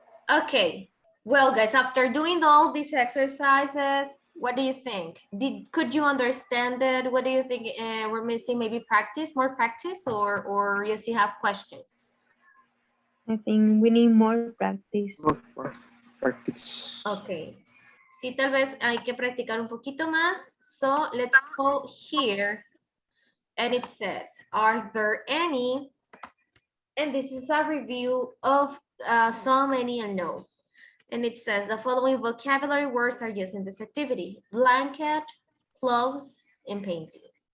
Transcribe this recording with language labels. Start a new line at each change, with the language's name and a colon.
English: Okay, well guys, after doing all these exercises, what do you think? Could you understand it? What do you think we're missing? Maybe practice, more practice, or you still have questions? I think we need more practice. More practice. Okay.
Spanish: Sí, tal vez hay que practicar un poquito más.
English: So let's go here. And it says, are there any? And this is a review of some, any, and no. And it says the following vocabulary words are used in this activity: blanket, clothes, and painting.